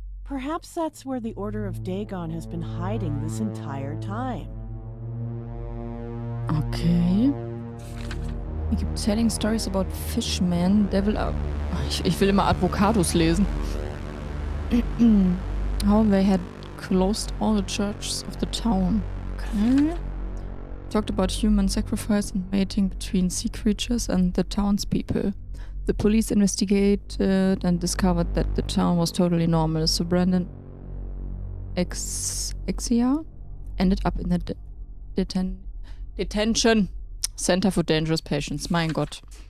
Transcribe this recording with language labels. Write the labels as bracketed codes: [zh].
[en] Perhaps that's where the Order of Dagon has been hiding this entire time. Okay. He keep telling stories about fishmen, devil up. [de] Ich will immer Advocatus lesen. [en] How they had closed all the churches of the town. Okay. Talked about human sacrifice and mating between sea creatures and the townspeople. The police investigated and discovered that the town was totally normal, so Brandon Exia ended up in the detention center for dangerous patients. [de] Mein Gott.